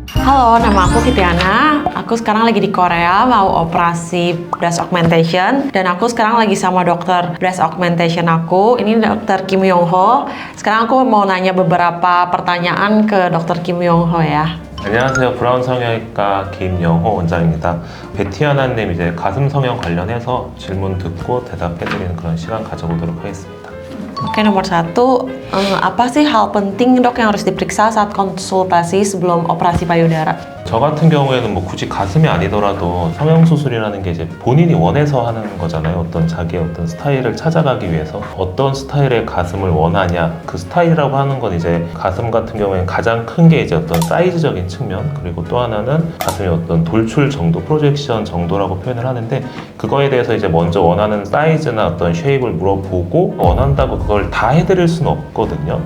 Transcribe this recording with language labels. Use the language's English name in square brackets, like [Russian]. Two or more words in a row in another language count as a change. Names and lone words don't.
[Indonesian] Halo, nama aku Fitiana. Aku sekarang lagi di Korea mau operasi [English] breast augmentation [Indonesian] dan aku sekarang lagi sama dokter [English] breast augmentation [Indonesian] aku. Ini dokter Kim Yong Ho. Sekarang aku mau nanya beberapa pertanyaan ke dokter Kim Yong Ho ya. [Korean] 안녕하세요. 브라운 성형외과 김영호 원장입니다. 베티아나님 이제 가슴 성형 관련해서 질문 듣고 대답해드리는 그런 시간 가져보도록 하겠습니다. [Indonesian] Oke, nomor satu, apa sih hal penting dok yang harus diperiksa saat konsultasi sebelum operasi payudara? [Korean] 저 같은 경우에는 뭐 굳이 가슴이 아니더라도 성형수술이라는 게 이제 본인이 원해서 하는 거잖아요. 어떤 자기의 어떤 스타일을 찾아가기 위해서 어떤 스타일의 가슴을 원하냐, 그 스타일이라고 하는 건 이제 가슴 같은 경우에는 가장 큰 게 이제 어떤 사이즈적인 측면, 그리고 또 하나는 가슴의 어떤 돌출 정도, 프로젝션 정도라고 표현을 하는데, 그거에 대해서 이제 먼저 원하는 사이즈나 어떤 쉐입을 물어보고 원한다고 그걸 다 해드릴 수는 없거든요.